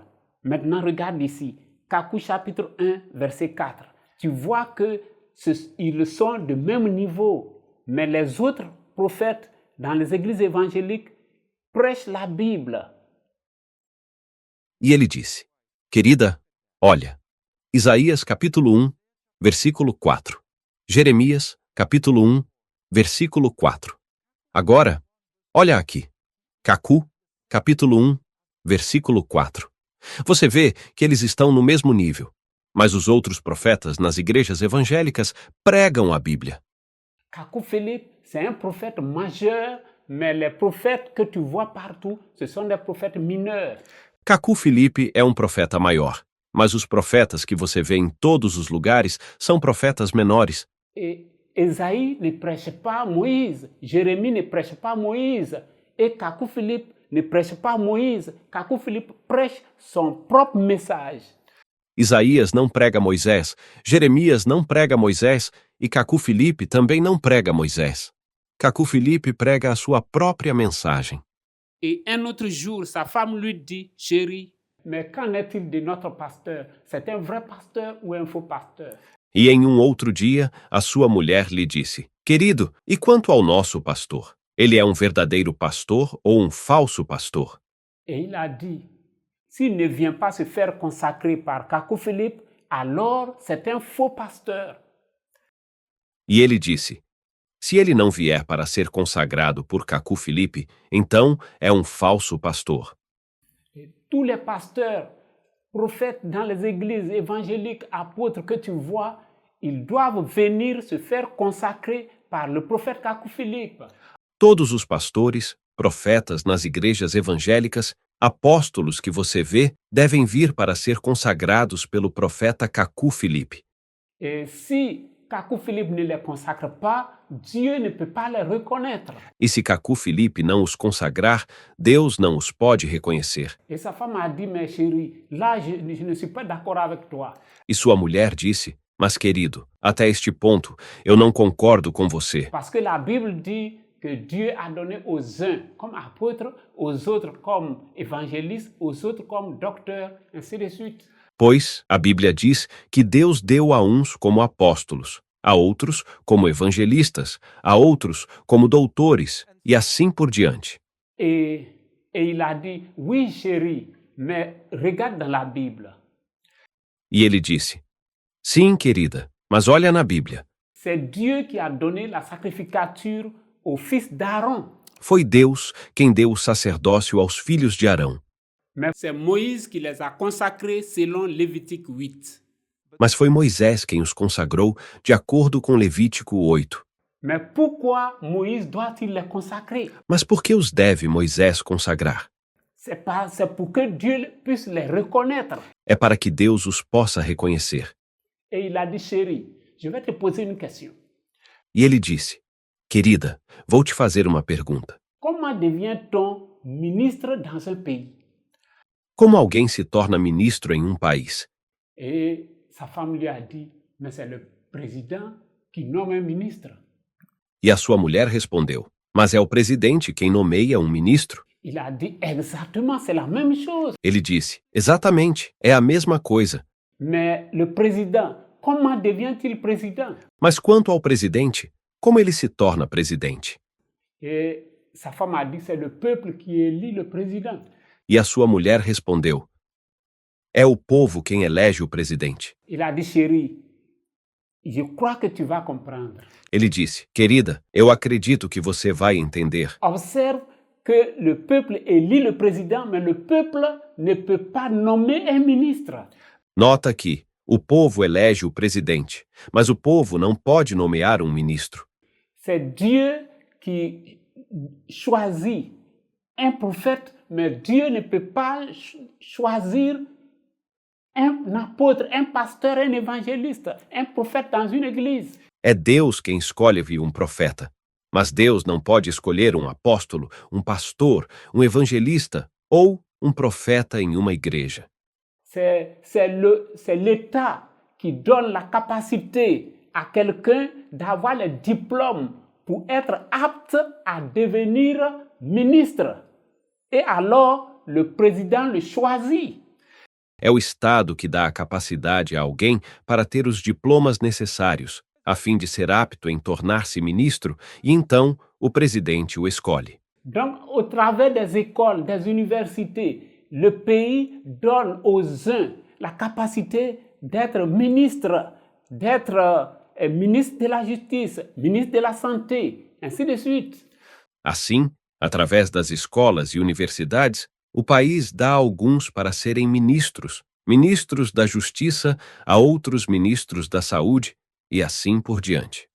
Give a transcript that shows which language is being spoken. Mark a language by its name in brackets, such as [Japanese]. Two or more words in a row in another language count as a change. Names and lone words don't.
[French] Maintenant, regarde ici, Kakou chapitre 1, verset 4. Tu vois qu'ils sont de même niveau, mais les autres prophètes dans les églises évangéliques prêchent la Bible. [Portuguese] E ele disse: Querida, olha, Isaías capítulo 1, versículo 4. Jeremias capítulo 1, versículo 4. Agora, olha aqui. Kakou capítulo 1, versículo 4. Você vê que eles estão no mesmo nível, mas os outros profetas nas igrejas evangélicas pregam a Bíblia. [French] Kakou Philippe, c'est un prophète majeur, mais les prophètes que tu vois partout, ce sont des prophètes mineurs. [Portuguese] Kakou Felipe é um profeta maior, mas os profetas que você vê em todos os lugares são profetas menores. [French] Et Ésaïe ne prêche pas Moïse, Jérémie ne prêche pas Moïse, et Kakou Philippe ne prêche pas Moïse. Kakou Philippe prêche son propre message. [Portuguese] Isaías não prega Moisés, Jeremias não prega Moisés e Kakou Felipe também não prega Moisés. Kakou Felipe prega a sua própria mensagem. [French] Et un autre jour, sa femme lui dit, chérie, mais qu'en est-il de notre pasteur? C'est un vrai pasteur ou un faux pasteur? [Portuguese] E em um outro dia, a sua mulher lhe disse: Querido, e quanto ao nosso pastor? Ele é um verdadeiro pastor ou um falso pastor? [French] Et il a dit, s'il ne vient pas se faire consacrer par Kakou Philippe, alors c'est un faux pasteur. [Portuguese] E ele disse: Se ele não vier para ser consagrado por Kakou Felipe, então é um falso pastor. [French] Et tous les pasteurs, prophètes dans les églises évangéliques, apôtres que tu vois, ils doivent venir se faire consacrer par le prophète Kakou Philippe. [Portuguese] Todos os pastores, profetas nas igrejas evangélicas, apóstolos que você vê, devem vir para ser consagrados pelo profeta Kakou Felipe. [French] Et si Kakou Philippe ne les consacre pas, Dieu ne peut pas les reconnaître. [Portuguese] E se Kakou Felipe não os consagrar, Deus não os pode reconhecer. [French] Et sa femme a dit, mais chérie, là je ne suis pas d'accord avec toi. [Portuguese] E sua mulher disse: Mas querido, até este ponto, eu não concordo com você. [French] Parce que la Bible dit que Dieu a donné aux uns comme apôtres, aux autres comme évangélistes, aux autres comme docteurs, ainsi de suite. [Portuguese] Pois a Bíblia diz que Deus deu a uns como apóstolos, a outros como evangelistas, a outros como doutores, e assim por diante. [French] Et il a dit, oui chérie, mais regarde dans la Bible. [Portuguese] E ele disse: Sim, querida, mas olha na Bíblia. [French] C'est Dieu qui a donné la sacrificature au fils d'Aaron. [Portuguese] Foi Deus quem deu o sacerdócio aos filhos de Arão. [French] Mais c'est Moïse qui les a consacrés selon Lévitique 8. [Portuguese] Mas foi Moisés quem os consagrou de acordo com Levítico 8. [French] Mais pourquoi Moïse doit-il les consacrer? [Portuguese] Mas por que os deve Moisés consagrar? [French] C'est pour que Dieu puisse les reconnaître. [Portuguese] É para que Deus os possa reconhecer. [French] Et il a dit, chérie, je vais te poser une question. [Portuguese] E ele disse: Querida, vou te fazer uma pergunta. [French] Comment devient-on ministre dans un pays? [Portuguese] Como alguém se torna ministro em um país? [French] Et sa femme lui a dit, mais c'est le président qui nomme un ministre. [Portuguese] E a sua mulher respondeu: Mas é o presidente quem nomeia um ministro. [French] Il a dit, exactement, c'est la même chose. [Portuguese] Ele disse: Exatamente, é a mesma coisa. [French] Mais le président, comment devient-il président? [Portuguese] Mas quanto ao presidente, como ele se torna presidente? [French] Et sa femme a dit, c'est le peuple qui élit le président. [Portuguese] E a sua mulher respondeu: É o povo quem elege o presidente. [French] Il a dit, chérie, je crois que tu vas comprendre. [Portuguese] Ele disse: Querida, eu acredito que você vai entender. [French] Observe que le peuple élit le président, mais le peuple ne peut pas nommer un ministre. [Portuguese] Nota que o povo elege o presidente, mas o povo não pode nomear um ministro. [French] C'est Dieu qui choisit un prophète, mais Dieu ne peut pas choisir un apôtre, un pasteur, un évangéliste, un prophète dans une église. [Portuguese] É Deus quem escolhe um profeta. Mas Deus não pode escolher um apóstolo, um pastor, um evangelista ou um profeta em uma igreja. [French] C'est l'État qui donne la capacité à quelqu'un d'avoir le diplôme pour être apte à devenir ministre. Et alors, le président le choisit. [Portuguese] É o Estado que dá a capacidade a alguém para ter os diplomas necessários, a fim de ser apto em tornar-se ministro, e então o presidente o escolhe. [French] Donc, au travers des écoles, des universités, le pays donne aux uns la capacité d'être ministre, d'être ministre de la justice, ministre de la santé, ainsi de suite. [Portuguese] Assim, através das escolas e universidades, o país dá a alguns para serem ministros, ministros da justiça, a outros ministros da saúde, e assim por diante.